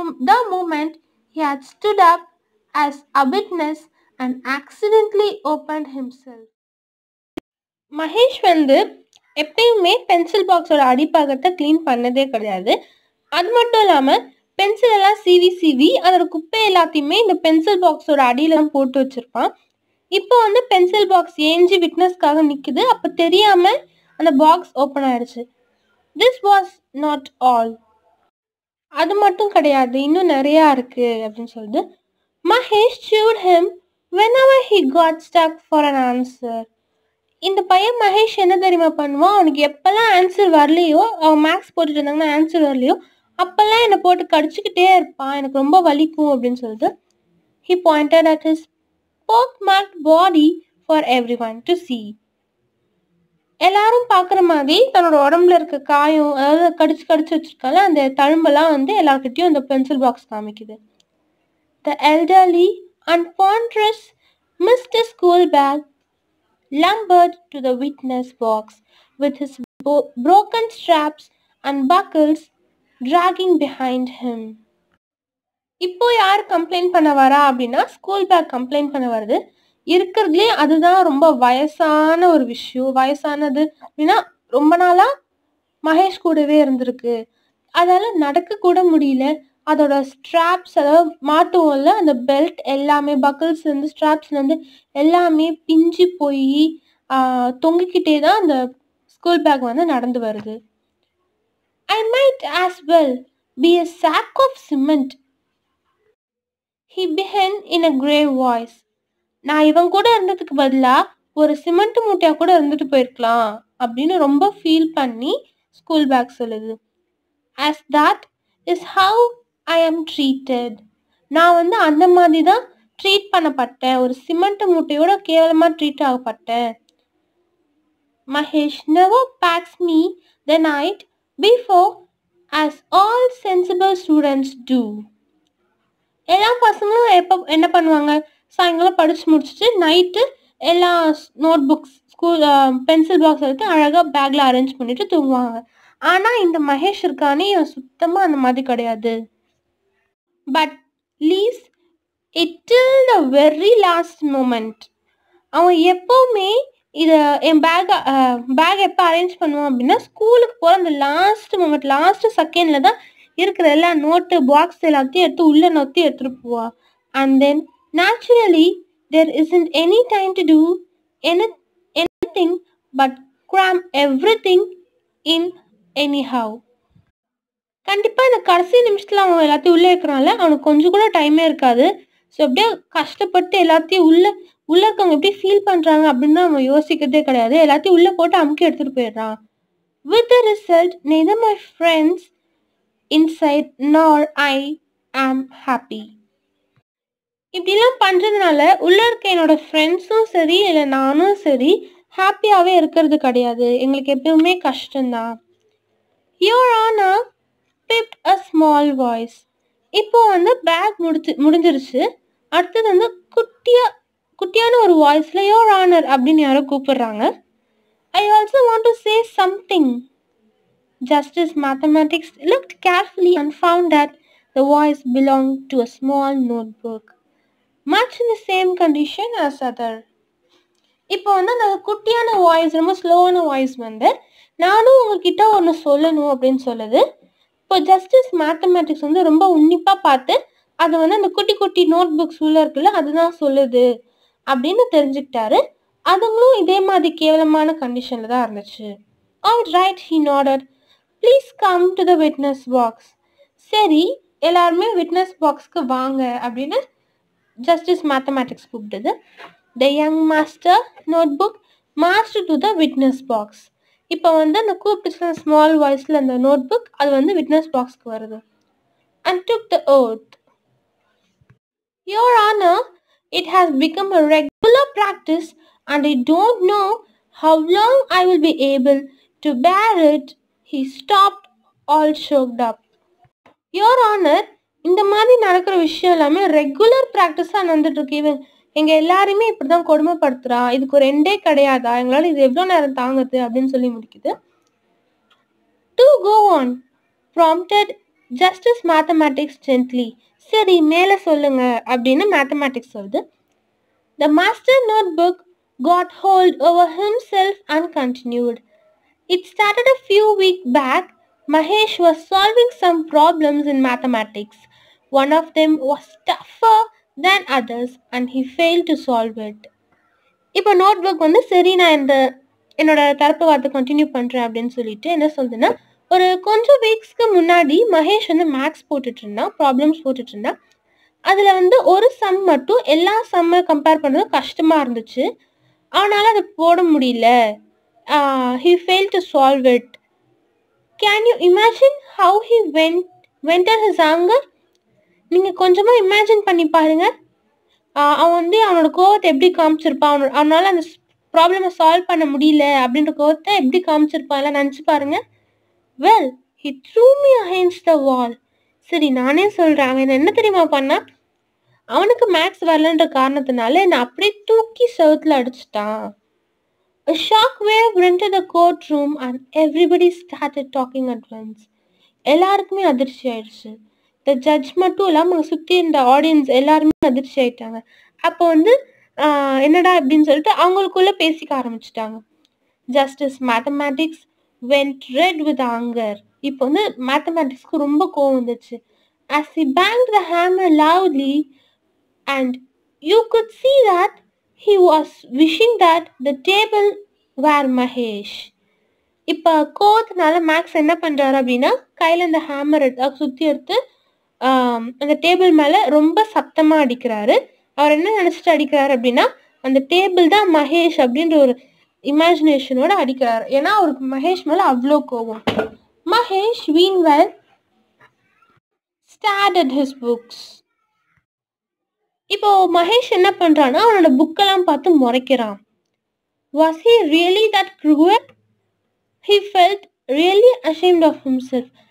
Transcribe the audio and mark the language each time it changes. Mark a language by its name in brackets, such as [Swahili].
[English] The moment he had stood up as a witness and accidentally opened himself. [Tamil] Mahesh வந்து எப்பயுமே pencil பாக்ஸோட அடிப்பாகத்தை clean பண்ணதே கிடையாது. அது மட்டும் இல்லாமல் பென்சில் எல்லாம் சீவி அதோட குப்பை எல்லாத்தையுமே இந்த பென்சில் பாக்ஸோட அடியில தான் போட்டு வச்சிருப்பான். இப்போ வந்து பென்சில் பாக்ஸ் ஏஞ்சி விட்னஸ்க்காக நிற்குது. அப்போ தெரியாம அந்த பாக்ஸ் ஓப்பன் ஆயிடுச்சு. [English] This was not all. [Tamil] அது மட்டும் கிடையாது, இன்னும் நிறையா இருக்கு அப்படின்னு சொல்லிட்டு Mahesh [English] chewed him whenever he got stuck for an answer. [Tamil] இந்த பையன் மகேஷ் என்ன தெரியுமா பண்ணுவான், அவனுக்கு எப்பெல்லாம் ஆன்சர் வரலையோ, அவன் மேக்ஸ் போட்டுட்டு இருந்தாங்கன்னா ஆன்சர் வரலையோ அப்பெல்லாம் என்னை போட்டு கடிச்சுக்கிட்டே இருப்பான், எனக்கு ரொம்ப வலிக்கும் அப்படின்னு சொல்லிட்டு [English] he pointed at his pock-marked body for everyone to see. [Tamil] எல்லாரும் பார்க்குற மாதிரி தன்னோட உடம்புல இருக்க காயம், அதாவது கடிச்சு வச்சிருக்கால அந்த தழும்பெல்லாம் வந்து எல்லார்கிட்டையும் அந்த பென்சில் பாக்ஸ் காமிக்குது. [English] The elderly and ponderous Mr. School Bag lumbered to the witness box with his broken straps and buckles dragging behind him. [Tamil] இப்போ யார் கம்ப்ளைண்ட் பண்ண வரா அப்படின்னா ஸ்கூல் பேக் கம்ப்ளைண்ட் பண்ண வருது. இருக்கிறதுலே அதுதான் ரொம்ப வயசான ஒரு விஷயம். வயசானது அப்படின்னா ரொம்ப நாளா மகேஷ் கூடவே இருந்திருக்கு, அதால நடக்க கூட முடியல. அதோட ஸ்ட்ராப்ஸ், அதாவது மாட்டுவோம்ல அந்த பெல்ட் எல்லாமே, பக்கிள்ஸ் இருந்து ஸ்ட்ராப்ஸ்ல இருந்து எல்லாமே பிஞ்சு போய் தொங்கிக்கிட்டே தான் அந்த ஸ்கூல் பேக் வந்து நடந்து வருது. [English] I might as well be a sack of cement, he began in a grave voice. [Tamil] நான் இவன் கூட இருந்ததுக்கு பதிலாக ஒரு சிமெண்ட் மூட்டையா கூட இருந்துட்டு போயிருக்கலாம் அப்படின்னு ரொம்ப ஃபீல் பண்ணி ஸ்கூல் பேக் சொல்லுது. [English] As that is how I am treated. [Tamil] நான் வந்து அந்த மாதிரி தான் ட்ரீட் பண்ணப்பட்டேன், ஒரு சிமெண்ட் மூட்டையோட கேவலமாக treat ஆகப்பட்டேன். [English] Mahesh never packs me the night before as all sensible students do. [Tamil] எல்லா பசங்களும் என்ன பண்ணுவாங்க, சாயங்காலம் படிச்சு முடிச்சுட்டு நைட்டு எல்லா note books, school pencil box எடுத்து அழகாக பேக்கில் அரேஞ்ச் பண்ணிட்டு தூங்குவாங்க. ஆனால் இந்த மகேஷ் இருக்கானே இவன் சுத்தமாக அந்த மாதிரி கிடையாது. [English] But leaves it till the very last moment. [Tamil] அவன் எப்போவுமே இதை என் பேக் எப்போ அரேஞ்ச் பண்ணுவான் அப்படின்னா ஸ்கூலுக்கு போகிற அந்த லாஸ்ட் மூமெண்ட், லாஸ்ட் செகண்டில் தான் இருக்கிற எல்லா நோட்டு பாக்ஸ் எல்லாத்தையும் எடுத்து உள்ளே நோத்தி எடுத்துகிட்டு போவான். [English] And then naturally there isn't any time to do anything but cram everything in anyhow. [Tamil] கண்டிப்பாக இந்த கடைசி நிமிஷத்தில் அவன் எல்லாத்தையும் உள்ளே இருக்கிறான்ல, அவனுக்கு கொஞ்சம் கூட டைமே இருக்காது. ஸோ அப்படியே கஷ்டப்பட்டு எல்லாத்தையும் உள்ளே இருக்கவங்க எப்படி ஃபீல் பண்ணுறாங்க அப்படின்னு அவன் யோசிக்கிறதே கிடையாது. எல்லாத்தையும் உள்ளே போட்டு அமுக்கி எடுத்துகிட்டு போயிடுறான். [English] With the result, neither my friends inside nor I am happy. [Tamil] இப்படிலாம் பண்ணுறதுனால உள்ளே இருக்க என்னோட ஃப்ரெண்ட்ஸும் சரி இல்லை நானும் சரி ஹாப்பியாகவே இருக்கிறது கிடையாது, எங்களுக்கு எப்பவுமே கஷ்டம்தான். [English] Your Honor pipped a small voice. [Tamil] இப்போ வந்து பேக் முடிஞ்சிருச்சு. அடுத்தது வந்து குட்டியான ஒரு வாய்ஸில் Your Honor அப்படின்னு யாரோ கூப்பிடுறாங்க. [English] I also want to say something. Justice Mathematics looked carefully and found that the voice belonged to a small notebook, much in the same condition as other. [Tamil] இப்போ வந்து அந்த குட்டியான வாய்ஸ், ரொம்ப ஸ்லோவான வாய்ஸ் வந்து நானும் உங்ககிட்ட ஒன்று சொல்லணும் அப்படின்னு சொல்லுது. இப்போ ஜஸ்டிஸ் மேத்தமேட்டிக்ஸ் வந்து ரொம்ப உன்னிப்பாக பார்த்து அது வந்து அந்த குட்டி குட்டி நோட் புக்ஸ் உள்ள இருக்குல்ல அதுதான் சொல்லுது அப்படின்னு தெரிஞ்சுக்கிட்டாரு. அதுங்களும் இதே மாதிரி கேவலமான கண்டிஷன்ல தான் இருந்துச்சு. [English] All right, he nodded. Please come to the witness box. [Tamil] சரி, எல்லாருமே விட்னஸ் பாக்ஸ்க்கு வாங்க அப்படின்னு ஜஸ்டிஸ் மேத்தமேட்டிக்ஸ் கூப்பிட்டது. [English] The young master notebook marched to the witness box. [Tamil] இப்போ வந்து அந்த கூப்பிட்டு ஸ்மால் வாய்ஸில் அந்த நோட் புக் அது வந்து விட்னஸ் பாக்ஸ்க்கு வருது. [English] And took the oath. Your Honor, it has become a regular practice and I don't know how long I will be able to bear it. He stopped, all choked up. [Tamil] Your Honor, இந்த மாதிரி நடக்கிற விஷயம் எல்லாமே regular ப்ராக்டிஸாக நடந்துட்டு இருக்கு. எங்கள் எல்லாருமே இப்படி தான் கொடுமைப்படுத்துறா, இதுக்கு ஒரு எண்டே கிடையாதா, எங்களால் இது எவ்வளோ நேரம் தாங்குது அப்படின்னு சொல்லி முடிக்குது. [English] To go on, prompted Justice Mathematics gently. [Tamil] சரி, மேலே சொல்லுங்க அப்படின்னு மேத்தமேட்டிக்ஸ் சொல்லுது. [English] The master notebook got hold over himself and continued. It started a few weeks back. Mahesh was solving some problems in mathematics. One of them was tougher than others and he failed to solve it. [Tamil] இப்போ note book வந்து சரி நான் என்னோட தரப்பு வார்த்தை continue பண்ணுறேன் அப்படின்னு சொல்லிட்டு என்ன சொல்லுதுன்னா, ஒரு கொஞ்சம் வீக்ஸ்க்கு முன்னாடி மகேஷ் வந்து மேக்ஸ் போட்டுட்டு இருந்தான், ப்ராப்ளம்ஸ் போட்டுட்டு இருந்தான். அதில் வந்து ஒரு சம் மட்டும் எல்லா சம்மை கம்பேர் பண்ணுறது கஷ்டமாக இருந்துச்சு. அவனால் அதை போட முடியல. [English] He failed to solve it. Can you imagine how he vented his anger? [Tamil] நீங்கள் கொஞ்சமாக இமேஜின் பண்ணி பாருங்க. அவன் வந்து அவனோட கோவத்தை எப்படி காமிச்சிருப்பான், அவனால் அந்த ப்ராப்ளமை சால்வ் பண்ண முடியல அப்படின்ற கோவத்தை எப்படி காமிச்சிருப்பான் எல்லாம் நினச்சி பாருங்க. [English] Well, he threw me against the wall. [Tamil] சரி, நானே சொல்கிறேன், அவன் என்ன தெரியுமா பண்ணா, அவனுக்கு மேக்ஸ் வரலன்ற காரணத்தினால என்னை அப்படியே தூக்கி செவுத்துல அடிச்சிட்டான். [English] A shock wave entered the courtroom and everybody started talking at once. [Tamil] எல்லாருக்குமே அதிர்ச்சி ஆயிடுச்சு. இந்த ஜட்ஜ் மட்டும் இல்லாமல் அங்கே சுற்றி இருந்த ஆடியன்ஸ் எல்லாருமே அதிர்ச்சி ஆயிட்டாங்க. அப்போ வந்து என்னடா அப்படின்னு சொல்லிட்டு அவங்களுக்குள்ள பேசிக்க ஆரம்பிச்சிட்டாங்க. [English] Justice mathematics went red with anger. [Tamil] இப்போ வந்து மேத்தமேட்டிக்ஸ்க்கு ரொம்ப கோவம் வந்துச்சு. [English] As he banged the hammer loudly and you could see that he was wishing that the table were Mahesh. [Tamil] இப்போ கோவத்தினால மேக்ஸ் என்ன பண்ணுறாரு அப்படின்னா, கையில் இந்த ஹேமர் சுற்றி எடுத்து அந்த டேபிள் மேலே ரொம்ப சத்தமாக அடிக்கிறாரு. அவர் என்ன நினச்சிட்டு அடிக்கிறாரு அப்படின்னா, அந்த டேபிள் தான் மகேஷ் அப்படின்ற ஒரு இமேஜினேஷனோட அடிக்கிறாரு. ஏன்னா அவருக்கு மகேஷ் மேலே அவ்வளோ கோவம். [English] Mahesh meanwhile stared at his books. [Tamil] இப்போ மகேஷ் என்ன பண்ணுறான்னா, அவனோட புக்கெல்லாம் பார்த்து முறைக்கிறான். [English] Was he really that cruel? He felt really ashamed of himself.